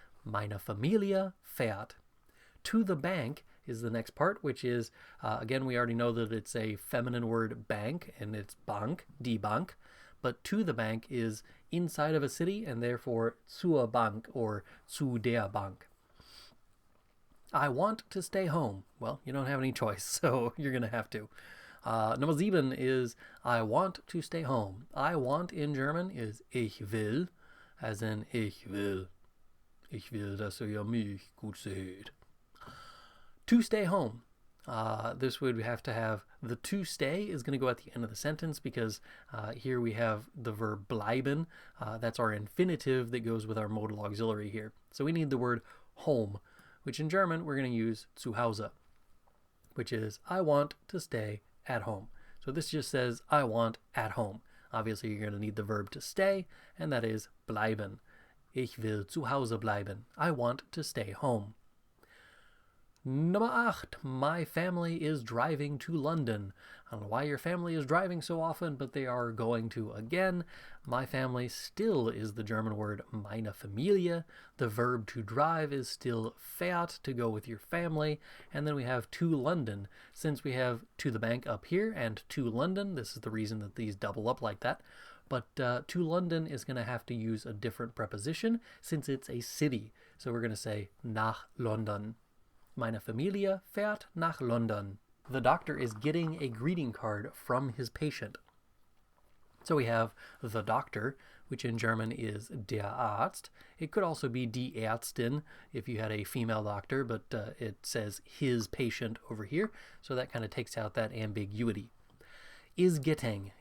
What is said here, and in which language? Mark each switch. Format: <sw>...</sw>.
<de>Meine Familie fährt.</de> <en>To the bank is the next part, which is, again, we already know that it's a feminine word bank, and it's Bank, die Bank, but to the bank is inside of a city, and therefore</en> <de>zur Bank or zu der Bank.</de> <en>I want to stay home. Well, you don't have any choice, so you're going to have to. Number 7 is I want to stay home. I want in German is</en> <de>ich will,</de> <en>as in ich will.</en> <de>Ich will, dass ihr mich gut seht.</de> <en>To stay home. This would have to have the to stay is going to go at the end of the sentence because here we have the verb bleiben. That's our infinitive that goes with our modal auxiliary here. So we need the word home, which in German we're going to use</en> <de>zu Hause,</de> <en>which is I want to stay at home. So this just says I want at home. Obviously you're going to need the verb to stay, and that is bleiben.</en> <de>Ich will zu Hause bleiben.</de> <en>I want to stay home. Number 8, my family is driving to London. I don't know why your family is driving so often, but they are going to again. My family still is the German word</en> <de>meine Familie.</de> <en>The verb to drive is still fährt, to go with your family. And then we have to London. Since we have to the bank up here and to London, this is the reason that these double up like that. But to London is going to have to use a different preposition since it's a city. So we're going to say</en> <de>nach London. Meine Familie fährt nach London.</de> <en>The doctor is getting a greeting card from his patient. So we have the doctor, which in German is</en> <de>der Arzt.</de> <en>It could also be</en> <de>die Ärztin</de> <en>if you had a female doctor, but it says his patient over here, so that kind of takes out that ambiguity. Is getting.</en>